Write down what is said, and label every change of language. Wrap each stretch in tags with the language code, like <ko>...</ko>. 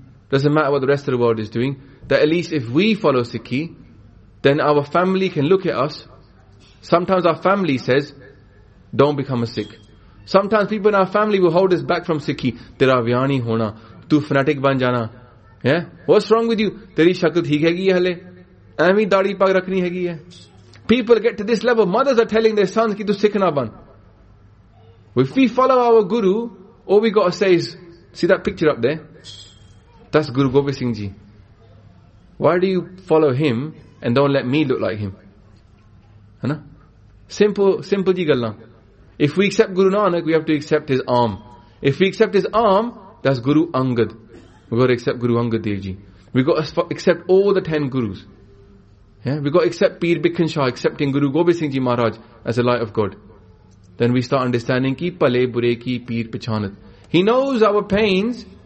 <en>Doesn't matter what the rest of the world is doing. That at least if we follow Sikhi, then our family can look at us. Sometimes our family says, don't become a Sikh. Sometimes people in our family will hold us back from Sikhi.</en> <pa>Tera vyani hona, tu fanatic ban jana. Yeah?</pa> <en>What's wrong with you?</en> <pa>ਤੇਰੀ ਸ਼ਕਲ ਠੀਕ ਹੈ ਕਿ ਹਾਲੇ? ਅਮੀ ਦਾੜ੍ਹੀ ਪੱਗ ਰੱਖਣੀ ਹੈ ਕਿ ਹੈ?</pa> <en>People get to this level. Mothers are telling their sons</en> <pa>ki tu Sikh na ban.</pa> <en>If we follow our guru, all we gotta say is, see that picture up there? That's Guru Gobind Singh Ji. Why do you follow him and don't let me look like him?</en> <pa>Simple ਜੀ ਗੱਲ।</pa> <en>If we accept Guru Nanak, we have to accept his arm. If we accept his arm, that's Guru Angad. We've got to accept Guru Angad Dev Ji. We've got to accept all the 10 gurus. Yeah? We've got to accept Peer Bikhan Shah, accepting Guru Gobind Singh Ji Maharaj as the light of God. Then we start understanding</en> <pa>ki pale bure ki peer pichanat.</pa> <en>He knows our pains.</en>